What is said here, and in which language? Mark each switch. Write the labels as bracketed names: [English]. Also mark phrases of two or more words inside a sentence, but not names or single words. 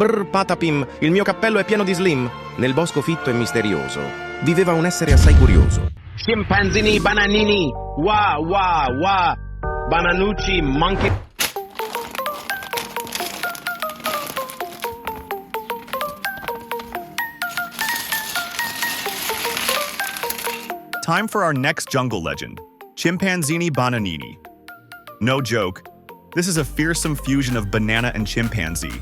[Italian] Patapim, il mio cappello è pieno di slim. Nel bosco fitto e misterioso viveva un essere assai curioso. Chimpanzini Bananini, wa wa wa, Bananucci monkey. [English] Time for our next jungle legend, Chimpanzini Bananini. No joke, this is a fearsome fusion of banana and chimpanzee.